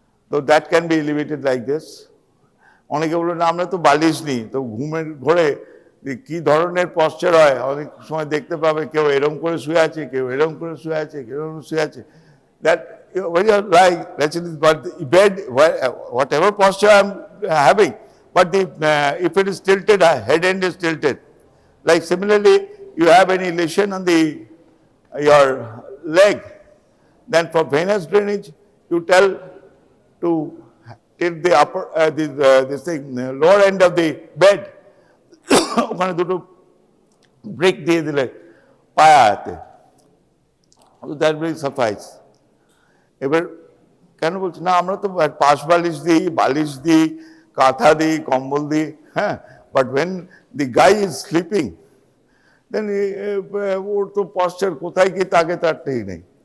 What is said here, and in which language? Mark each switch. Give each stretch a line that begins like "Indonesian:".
English: So that can be elevated like this.
Bangla: অনেকে বললো না আমরা তো বালিশ নিই, তো ঘুমের ঘরে কি ধরনের পশ্চার হয় অনেক সময় দেখতে পাবে, কেউ এরম করে শুয়ে আছে, কেউ এরম করে শুয়ে আছে, কেউ এরম শুয়ে আছে।
English: That when you lie, but the bed, whatever posture I'm having, but if it is tilted, head end is tilted. Like similarly, you have any lesion on your leg, then for venous drainage, you tell to tilt the upper, this thing, lower end of the bed.
Bangla: ওখানে দুটো break দিয়ে দিলে পায়াতে,
English: that will suffice.
Bangla: এবার কেন বলছি না আমরা তো পাশ বালিশ দিই, কাঁথা দিই, কম্বল দিই, হ্যাঁ,
English: but when the guy is sleeping, then
Bangla: ওর তো পশ্চার কোথায় কি তাকে তার ঠিক নেই।